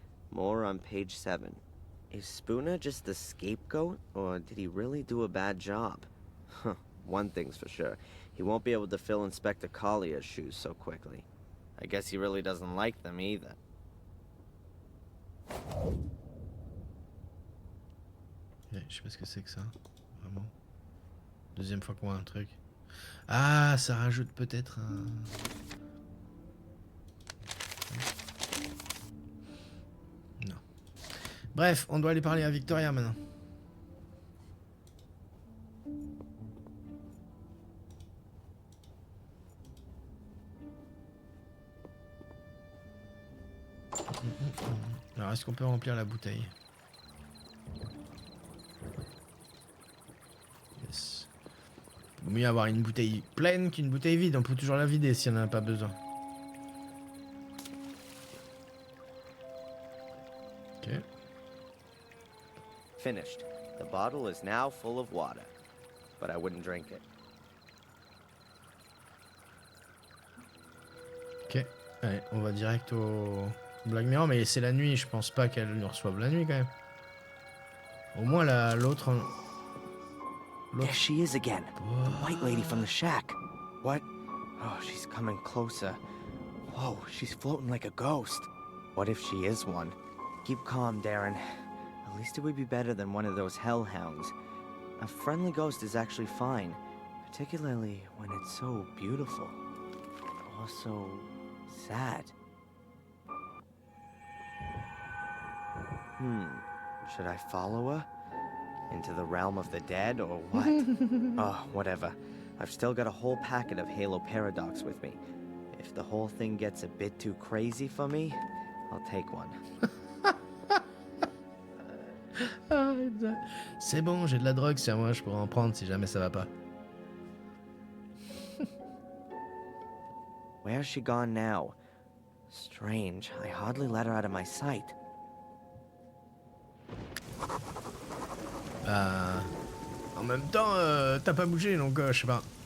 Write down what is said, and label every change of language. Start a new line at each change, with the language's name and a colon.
English: More on page 7. Is Spooner just the scapegoat, or did he really do a bad job? One thing's for sure. He won't be able to fill Inspector Collier's shoes so quickly. I guess he really doesn't like them either.
French: Je sais pas ce que c'est que ça. Vraiment. Deuxième fois qu'on voit un truc. Ah, ça rajoute peut-être un... Non. Bref, on doit aller parler à Victoria maintenant. Alors, est-ce qu'on peut remplir la bouteille? Yes. Vaut mieux avoir une bouteille pleine qu'une bouteille vide. On peut toujours la vider si on n'en a pas besoin. Ok.
English: Finished. The bottle is now full of water, but I wouldn't drink it. Ok.
French: Allez, on va direct au Black Mirror, mais c'est la nuit. Je pense pas qu'elle nous reçoive la nuit quand même. Au moins l'autre.
English: There she is again. The white lady from the shack. What? Oh, she's coming closer. Whoa, she's floating like a ghost. What if she is one? Keep calm, Darren. At least it would be better than one of those hellhounds. A friendly ghost is actually fine, particularly when it's so beautiful. Also sad. Should I follow her? Into the realm of the dead, or what? Oh, whatever. I've still got a whole packet of Halo Paradox with me. If the whole thing gets a bit too crazy for me, I'll take one.
French: C'est bon, j'ai de la drogue sur moi, je pourrais en prendre si jamais ça va pas.
English: Where's she gone now? Strange, I hardly let her out of my sight.
French: En même temps, t'as pas bougé, donc je sais pas.